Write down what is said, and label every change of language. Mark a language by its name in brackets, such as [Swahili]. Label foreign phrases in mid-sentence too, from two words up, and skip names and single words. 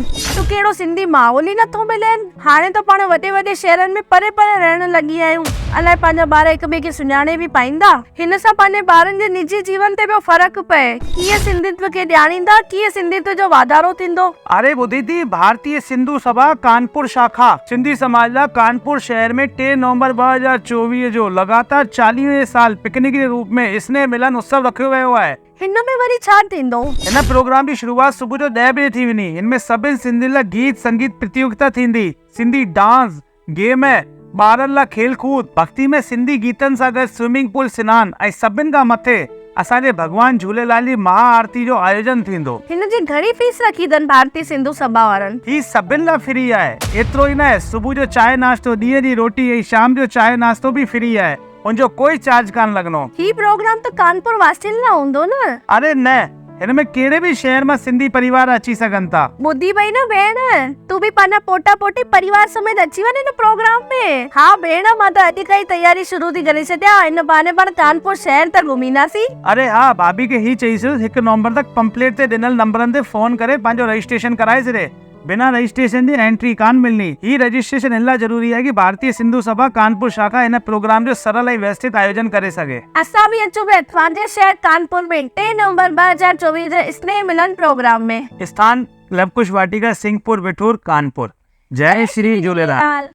[Sindhi] तो कहिड़ो सिंधी माहौल ई नथो मिलेनि। हाणे तो पाण वॾे वॾे शहरनि में परे परे रहण लॻी आहियूं। अलाए पंहिंजा ॿार हिक ॿिए खे सुञाणे बि पाईंदा। हिन सां पंहिंजे ॿारनि जे निजी जीवन ते पियो फर्क़ु पए। कीअं सिंधित्व खे ॼाणींदा, कीअं सिंधित्व जो वाधारो थींदो। अरे ॿुधी थी, भारतीय सिंधु सभा कानपुर शाखा सिंधी समाज लाइ कानपुर शहर में 3 नवंबर 2024 जो लगातार 40वें साल पिकनिक [Hindi] के रूप में [Sindhi] स्नेह मिलन उत्सव रखियो वियो आहे। हिन में वरी छा थींदो? हिन प्रोग्राम की शुरुआत सुबह जो 10 बजे थी वञी। इनमें सभिनी सिंधियुनि लाइ गीत संगीत प्रतियोगिता थींदी, सिंधी डांस, गेम, ॿारनि लाइ खेल कूद, भक्ति में सिंधी गीतनि सां गॾु स्विमिंग पूल सनान ऐं सभिनि खां मथे असांजे भगवान झूलेलाल जी महाआरती जो आयोजन थींदो। हिन जी घणी फीस रखी अथनि भारतीय सिंधु सभा वारनि? ही सभिनि लाइ फ्री आहे। एतिरो ई न, सुबह जो चाय नाश्तो, ॾींहं जी रोटी ऐं शाम जो चाय नाश्तो भी फ्री आहे। उनजो कोई चार्ज कान लॻंदो। ही प्रोग्राम तो कानपुर वासियुनि लाइ हूंदो न? अरे न, हिनमें कहिड़े भी शहर में सिंधी परिवार अची सघनि था। ॿुधी पई न भेण, तू भी पंहिंजा पोटा पोटी परिवार समेत अची वञे न प्रोग्राम में। हाँ भेण, मां त अॼु खां ई तैयारी शुरू थी करे छॾियां। हिन बहाने पाण कानपुर शहर त घुमींदासीं। अरे हाँ, भाभी के ही चईसि 1 नवंबर तक पंपलेट ते ॾिनल नंबरनि ते फोन करे पंहिंजो रजिस्ट्रेशन कराए छॾे। बिना रजिस्ट्रेशन जी एंट्री कान मिलनी। ही रजिस्ट्रेशन इन लाइ जरूरी है कि भारतीय सिंधु सभा कानपुर शाखा इन प्रोग्राम जो सरल ऐं व्यवस्थित आयोजन करे सके। असां भी अचूं पिया पंहिंजे शहर कानपुर में 3 नवंबर 2024 जे स्नेह मिलन प्रोग्राम में। स्थान लवकुश वाटिका, सिंहपुर, बिठूर, कानपुर। जय श्री झूलेलाल।